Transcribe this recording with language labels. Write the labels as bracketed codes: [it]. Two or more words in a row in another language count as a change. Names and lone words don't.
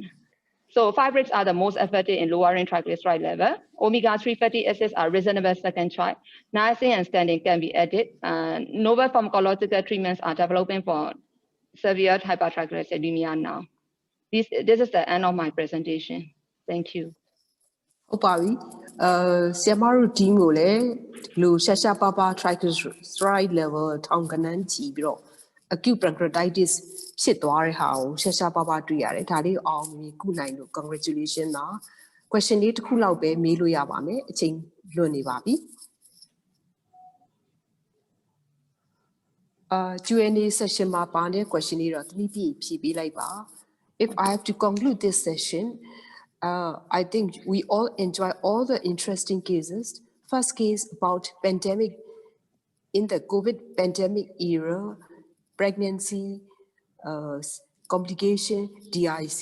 [en] So fibrates are the most effective in lowering triglyceride level. Omega-3 fatty acids are reasonable second choice. Niacin and statins can be added. Novel pharmacological treatments are developing for severe hypertriglyceridemia now. This is the end of my presentation. Thank you. [my] ဟုတ်ပါပြီဆရာမတို့ team ကိုလည်းဒီလိုရှာရှာပါပါ [en] triglyceride level [my] ထောင်ကနန်းကြည့်ပြီးတော့ [en] acute pancreatitis [my] ဖြစ်သွားတဲ့ဟာကိုရှာရှာပါပါတွေ့ရတယ်ဒါလေးအောင်မြင်ကုနိုင်လို့ congratulation ပါ question လေးတစ်ခုလောက်ပဲမေးလို့ရပါမယ်အချိန်လွန်နေပါပြီ [en] Q&A session [my] မှာပါတဲ့ question လေးတော့တနည်းပြည့်ဖြည့်ပေးလိုက်ပါ [en] If I have to conclude this session I think we all enjoy all the interesting cases. First case about pandemic, in the COVID pandemic era, pregnancy, complication, DIC.